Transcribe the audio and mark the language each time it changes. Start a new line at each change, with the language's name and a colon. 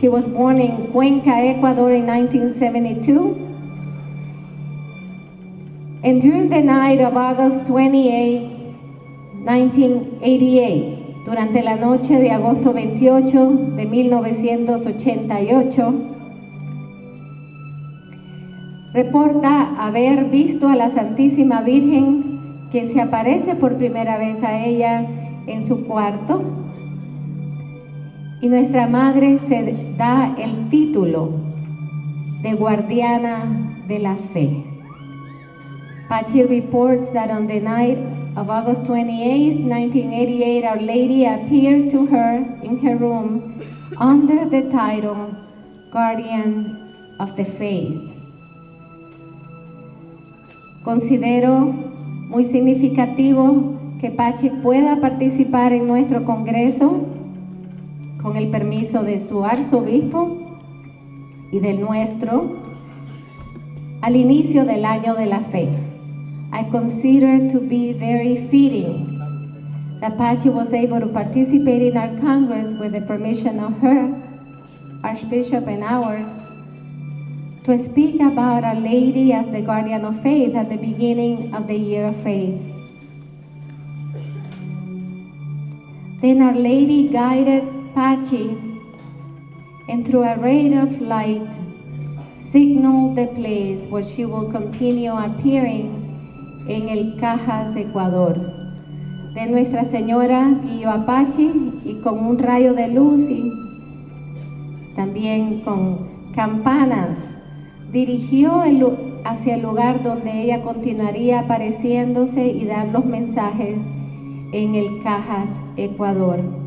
English: She was born in Cuenca, Ecuador in 1972. And during the night of August 28, 1988,
Spanish: durante la noche de agosto 28 de 1988, reporta haber visto a la Santísima Virgen, quien se aparece por primera vez a ella en su cuarto, y nuestra madre se da el título de guardiana de la fe.
English: Pachi reports that on the night of August 28, 1988, Our Lady appeared to her in her room under the title Guardian of the Faith.
Spanish: Considero muy significativo que Pachi pueda participar en nuestro congreso con el permiso de su arzobispo y del nuestro al inicio del año de la fe.
English: I consider to be very fitting that Pachi was able to participate in our Congress with the permission of her Archbishop and ours to speak about Our Lady as the Guardian of Faith at the beginning of the Year of Faith. Then Our Lady guided Pachi and through a ray of light signaled the place where she will continue appearing en el Cajas, Ecuador.
Spanish: De Nuestra Señora guió a Pachi y con un rayo de luz y también con campanas dirigió hacia el lugar donde ella continuaría apareciéndose y dar los mensajes en el Cajas, Ecuador.